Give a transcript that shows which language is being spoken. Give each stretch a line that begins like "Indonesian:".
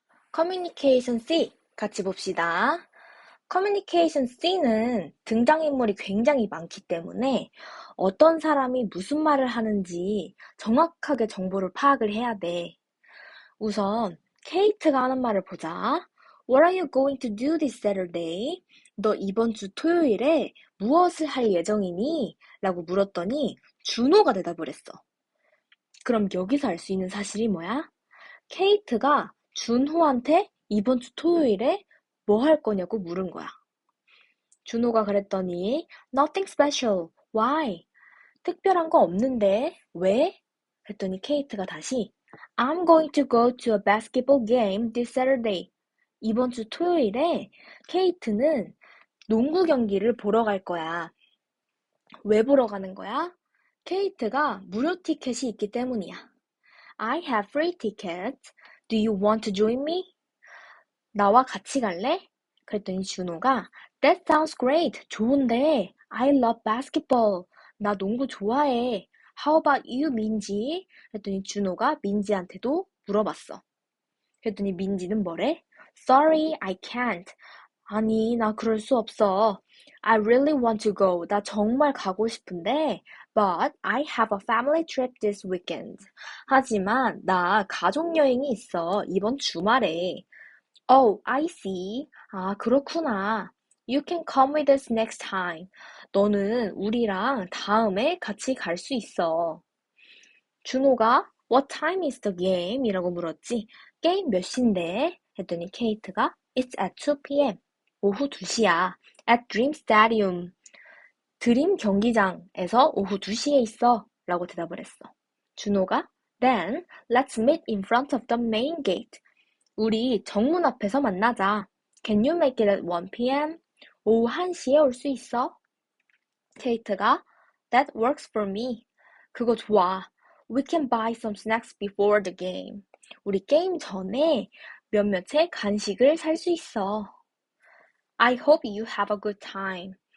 Korean: 커뮤니케이션 C 같이 봅시다. 커뮤니케이션 C는 등장인물이 굉장히 많기 때문에 어떤 사람이 무슨 말을 하는지 정확하게 정보를 파악을 해야 돼. 우선 케이트가 하는 말을 보자.
English: What are you going to do this Saturday?
Korean: 너 이번 주 토요일에 무엇을 할 예정이니? 라고 물었더니 준호가 대답을 했어. 그럼 여기서 알 수 있는 사실이 뭐야? 케이트가 준호한테 이번 주 토요일에 뭐 할 거냐고 물은 거야. 준호가 그랬더니
English: Nothing special. Why?
Korean: 특별한 거 없는데 왜? 했더니 케이트가 다시
English: I'm going to go to a basketball game this Saturday.
Korean: 이번 주 토요일에 케이트는 농구 경기를 보러 갈 거야. 왜 보러 가는 거야? 케이트가 무료 티켓이 있기 때문이야.
English: I have free tickets. Do you want to join me?
Korean: 나와 같이 갈래? 그랬더니 준호가
English: That sounds great.
Korean: 좋은데.
English: I love basketball.
Korean: 나 농구 좋아해.
English: How about you, 민지?
Korean: 그랬더니 준호가 민지한테도 물어봤어. 그랬더니 민지는 뭐래?
English: Sorry, I can't.
Korean: 아니, 나 그럴 수 없어.
English: I really want to go.
Korean: 나 정말 가고 싶은데,
English: but I have a family trip this weekend.
Korean: 하지만 나 가족 여행이 있어. 이번 주말에.
English: Oh, I see.
Korean: 아, 그렇구나.
English: You can come with us next time.
Korean: 너는 우리랑 다음에 같이 갈 수 있어.
English: 준호가 What time is the game?
Korean: 이라고 물었지. 게임 몇 시인데? 했더니 케이트가
English: It's at 2 p.m.
Korean: 오후 2시야.
English: At Dream Stadium.
Korean: 드림 경기장에서 오후 2시에 있어. 라고 대답을 했어.
English: 준호가 Then let's meet in front of the main gate.
Korean: 우리 정문 앞에서 만나자.
English: Can you make it at 1 p.m.?
Korean: 오후 1시에 올 수 있어?
English: 케이트가 That works for me.
Korean: 그거 좋아.
English: We can buy some snacks before the game.
Korean: 우리 게임 전에 몇몇의 간식을 살 수 있어.
English: I hope you have a good time.